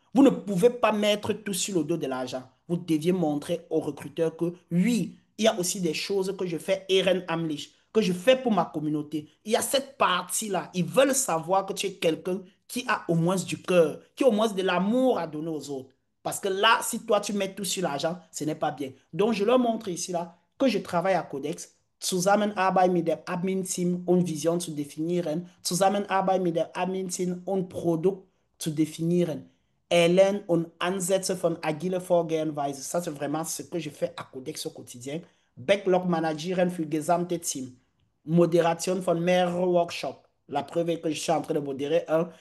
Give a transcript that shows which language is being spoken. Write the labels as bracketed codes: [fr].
[fr] Vous ne pouvez pas mettre tout sur le dos de l'argent. Vous deviez montrer aux recruteurs que oui, il y a aussi des choses que je fais ehrenamtlich, que je fais pour ma communauté. Il y a cette partie-là. Ils veulent savoir que tu es quelqu'un qui a au moins du cœur, qui a au moins de l'amour à donner aux autres. Parce que là, si toi, tu mets tout sur l'argent, ce n'est pas bien. Donc, je leur montre ici, là, que je travaille à Codex. [de] Zusammenarbeit mit dem Admin-Team und Vision zu definieren. Zusammenarbeit mit dem Admin-Team und Produkt zu definieren. Erlernen und Ansätze von agile Vorgehensweise. [fr] Ça, c'est vraiment ce que je fais à Codex au quotidien. [de] Backlog Managieren für gesamte Team. Modération von mehreren Workshops. [fr] La preuve est que je suis en train de modérer un.